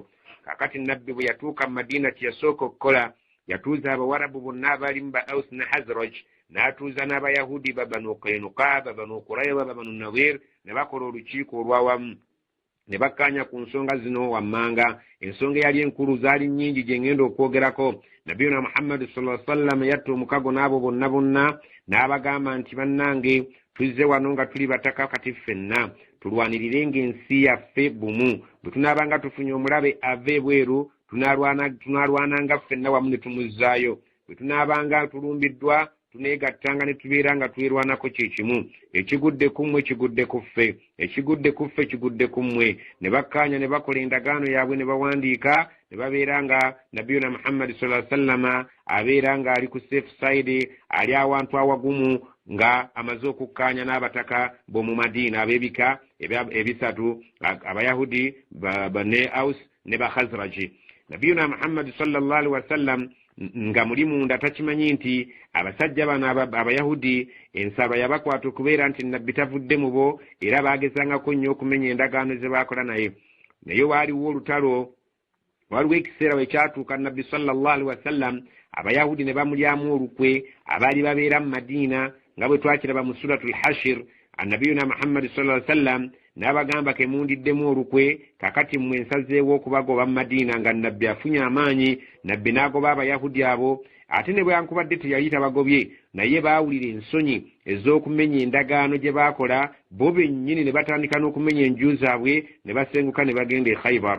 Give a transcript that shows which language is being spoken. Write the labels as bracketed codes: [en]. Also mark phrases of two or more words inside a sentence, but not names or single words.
[lg] Kakati nabbi bwe yatuuka mu Madiina kyeyasooka okukola, yatuuza Abawarabu bonna abalimu ba Aus ne Hazraj, n'atuuza n'Abayahudi Banu Qaynuqa, Banu Qurayza, Banu Nadir, ne bakola olukiiko olwawamu ne bakkaanya ku nsonga zino wammanga. Ensonga eyali enkulu zaali nnyingi gye ngenda okwogerako. Nabiyuna Muhammad [ar] صلى الله عليه وسلم [lg] yatta omukago n'abo bonna n'abagamba nti bannange, tuzze wano nga tuli bataka kati ffenna, tulwanirirenga ensi yaffe bumu. Bwe tunaabanga tufunye omulabe ava ebweru, tunaalwananga ffenna wamu ne tumuzzaayo. Bwe tunaabanga tulumbiddwa, tuneegattanga ne tubeera nga twerwanako kye kimu. Ekigudde ku mmwe kigudde ku ffe, ekigudde ku ffe kigudde ku mmwe. Ne bakkaanya ne bakola endagaano yaabwe ne bawandiika, ne babeera nga nabiyuna Muhammad [ar] صلى الله عليه وسلم [lg] abeera nga ali ku [en] safe side, [lg] ali awantu awagumu, nga amaze okukkaanya n'abataka b'omu Madiina ab'ebika ebisatu, Abayahudi ne Aus ne ba Khazraj. Nabiyuna Muhammad [ar] صلى الله عليه وسلم [lg] nga muli munda takimanyi nti abasajja bano Abayahudi ensaba yabakwata okubeera nti nabbi tavudde mu bo, era baagezangako nnyo okumenya endagaano ze baakola naye. Naye waaliwo olutalo, waliwo ekiseera we kyatuuka nabbi [ar] صلى الله عليه وسلم [lg] Abayahudi ne bamulyamu olukwe abaali babeera mu Madiina, nga bwe twakiraba mu [ar] سورة الحشر. [lg] Nabiyuna Muhammad [ar] صلى الله عليه وسلم [lg] n'abagamba ke mundiddemu olukwe, kakati mmwe nsazeewo okubagoba mu Madiina nga nabbi afunye amaanyi. Nabbi n'agoba Abayahudi abo, ate ne bwankubadde teyali tabagobye, naye baawulira ensonyi ez'okumenya endagaano gye baakola, bo bennyini ne batandika n'okumenya enju zaabwe, ne basenguka ne bagenda e Khaybar.